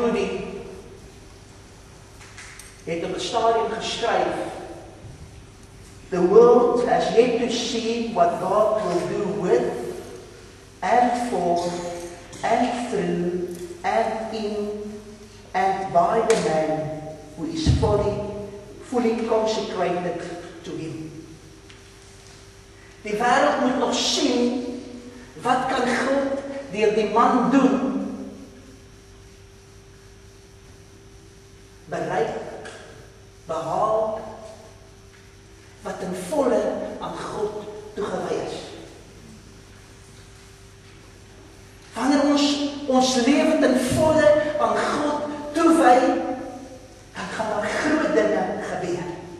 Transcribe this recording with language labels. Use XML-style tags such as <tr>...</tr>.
<af>Moody het op 'n stadium geskryf,</af> <en>"The world has yet to see what God will do with and for and through and in and by the man who is fully consecrated to him."</en> <af>Die wêreld moet nog sien wat kan God deur die man doen, bereik, behaal, wat ten volle aan God toegewy is. Wanneer ons lewe ten volle aan God toewy, dan gaan daar groot dinge gebeur.</af>